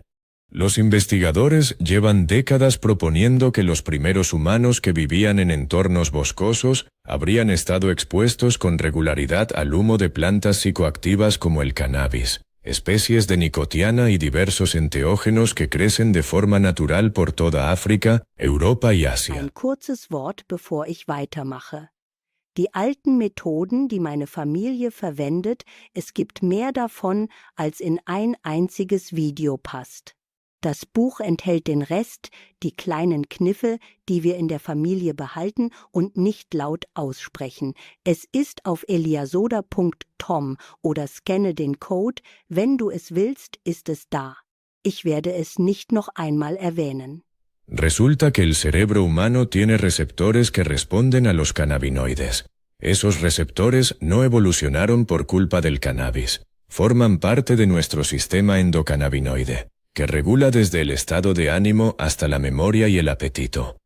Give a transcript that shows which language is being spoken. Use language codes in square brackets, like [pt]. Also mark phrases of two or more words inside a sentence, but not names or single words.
[es] Los investigadores llevan décadas proponiendo que los primeros humanos que vivían en entornos boscosos habrían estado expuestos con regularidad al humo de plantas psicoactivas como el cannabis, especies de nicotiana y diversos enteógenos que crecen de forma natural por toda África, Europa y Asia. [de] Ein kurzes Wort, bevor ich weitermache. Die alten Methoden, die meine Familie verwendet, es gibt mehr davon, als in ein einziges Video passt. Das Buch enthält den Rest, die kleinen Kniffe, die wir in der Familie behalten und nicht laut aussprechen. Es ist auf eliasoda.com oder scanne den Code, wenn du es willst, ist es da. Ich werde es nicht noch einmal erwähnen. [es] Resulta que el cerebro humano tiene receptores que responden a los cannabinoides. Esos receptores no evolucionaron por culpa del cannabis. Forman parte de nuestro sistema endocannabinoide, que regula desde el estado de ánimo hasta la memoria y el apetito.